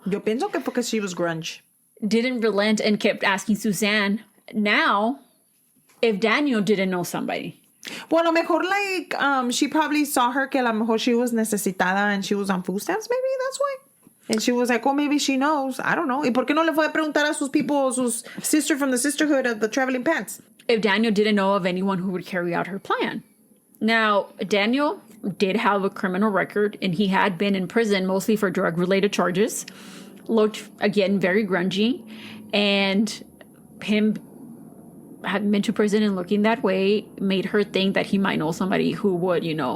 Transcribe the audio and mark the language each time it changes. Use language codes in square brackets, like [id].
[es] Yo pienso que porque [en] she was grunge. Didn't relent and kept asking Suzanne, now, if Daniel didn't know somebody. Well, [es] a lo mejor, [en] like, she probably saw her [es] que a lo mejor [en] she was [es] necesitada [en] and she was on food stamps. Maybe that's why. And she was like, oh, maybe she knows. I don't know. [es] ¿Y por qué no le fue a preguntar a sus [en] people, [es] sus [en] sister from the sisterhood of the traveling pants? If Daniel didn't know of anyone who would carry out her plan. Now, Daniel did have a criminal record, and he had been in prison mostly for drug-related charges. Looked, again, very grungy. And him having been to prison and looking that way made her think that he might know somebody who would, you know.